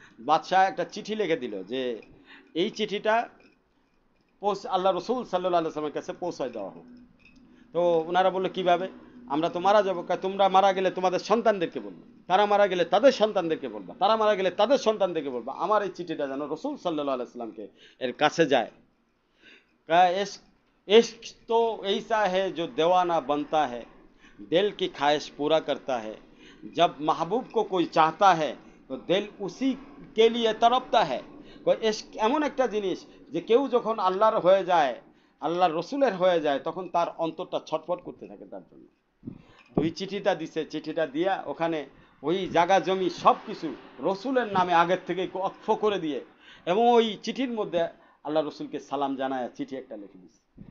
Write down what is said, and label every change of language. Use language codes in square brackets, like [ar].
[bn] বাদশাহ একটা চিঠি লিখে দিল যে এই চিঠিটা আল্লাহ রসুল সাল্লাল্লাহু আলাইহি ওয়াসাল্লামের কাছে পৌঁছায় দেওয়া হোক। তো ওনারা বললো কিভাবে? আমরা তো মারা যাবো। তোমরা মারা গেলে তোমাদের সন্তানদেরকে বলবো, তারা মারা গেলে তাদের সন্তানদেরকে বলবা, তারা মারা গেলে তাদের সন্তানদেরকে বলবা, আমার এই চিঠিটা যেন রসুল সাল্লাল্লাহু আলাইহি ওয়াসাল্লামকে এর কাছে যায়। [hi] इश्क इश्क तो ऐसा है जो दीवाना बनता है, दिल की ख्वाहिश पूरा करता है, जब महबूब को कोई चाहता है तो दिल उसी के लिए तड़पता है। [bn] इश्क এমন একটা জিনিস যে কেউ যখন আল্লাহর হয়ে যায়, আল্লাহর রসুলের হয়ে যায়, তখন তার অন্তরটা ছটফট করতে থাকে তার জন্য। তো ওই চিঠিটা দিছে, চিঠিটা দিয়া ওখানে ওই জায়গা জমি সব কিছু রসুলের নামে আগের থেকে অক্ষ করে দিয়ে, এবং ওই চিঠির মধ্যে আল্লাহ রসুলকে সালাম জানায় চিঠি একটা লিখে দিচ্ছে।